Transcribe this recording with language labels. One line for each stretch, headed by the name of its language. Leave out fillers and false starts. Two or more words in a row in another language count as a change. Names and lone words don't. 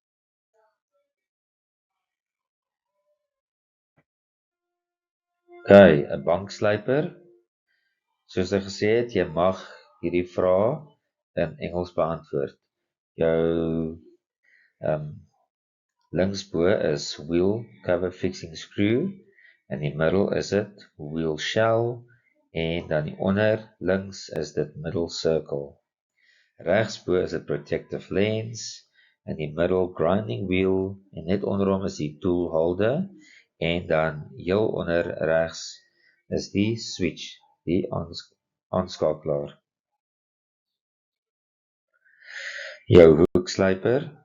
Afrikaans: Okay, 'n bankslyper. Soos ek gesê het, jy mag hierdie vrae in Engels beantwoord. Jou linksbo is
English: wheel cover fixing screw,
Afrikaans: in die middel is dit
English: wheel shell,
Afrikaans: en dan die onder links is dit
English: middle circle.
Afrikaans: Regsbo is dit
English: protective lens,
Afrikaans: in die middel
English: grinding wheel,
Afrikaans: en net onderom is die
English: tool holder,
Afrikaans: en dan heel onder regs is die switch, die aanskakelaar. Jou hoekslyper.